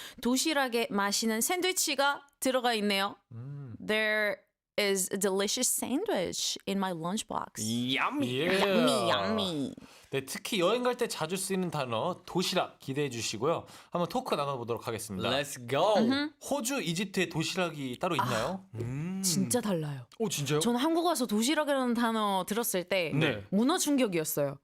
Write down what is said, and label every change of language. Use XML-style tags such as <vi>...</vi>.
<ko>도시락에 맛있는 샌드위치가 들어가 있네요.</ko> <en>There is a delicious sandwich in my lunchbox. Yummy.</en> <ko>예.</ko> <en>Yummy, yummy.</en> <ko>네, 특히 여행 갈 때 자주 쓰이는 단어 도시락 기대해 주시고요. 한번 토크 나눠보도록 하겠습니다.</ko> <en>Let's go.</en> <ko>호주, 이집트에 도시락이 따로 있나요? 진짜 달라요. 오 진짜요? 저는 한국 와서 도시락이라는 단어 들었을 때 네. 문화 충격이었어요.</ko>